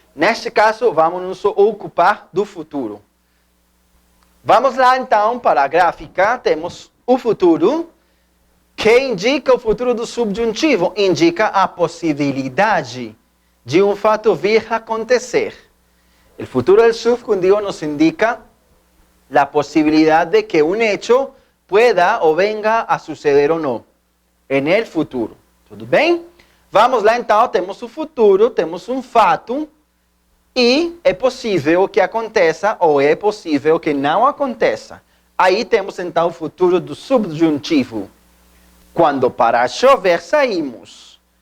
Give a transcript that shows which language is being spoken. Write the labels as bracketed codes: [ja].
[pt] Neste caso, vamos nos ocupar do futuro. Vamos lá então para a gráfica. Temos o futuro, que indica o futuro do subjuntivo, indica a possibilidade de um fato vir a acontecer. [es] El futuro del subjuntivo nos indica la posibilidad de que un hecho pueda o venga a suceder o no en el futuro. [pt] Tudo bem? Vamos lá então, temos o futuro, temos um fato e é possível que aconteça ou é possível que não aconteça. Aí temos então o futuro do subjuntivo. Quando parar de chover, saímos.